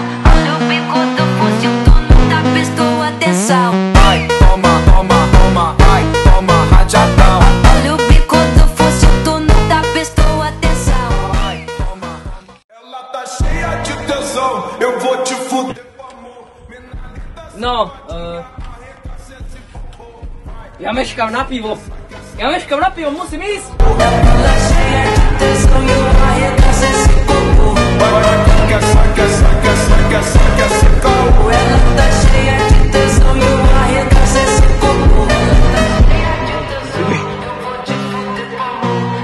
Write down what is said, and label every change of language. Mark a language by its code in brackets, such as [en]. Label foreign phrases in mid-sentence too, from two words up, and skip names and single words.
[pt] Olha o bico do fuzil, tu nunca prestou atenção. Vai, toma, toma, toma, vai, toma rajadão. Olha o bico do fuzil, tu nunca prestou atenção. Vai, toma, toma. Ela tá cheia de tesão, eu vou te fuder. [sk] No, ja meškám na pivo. Musím ísť. [pt] Ela cheia de tesão e o arregaço esse corpo. Quer, se calma. Ela tá cheia de tesão e o arregaço esse corpo. Eu vou te fuder com amor.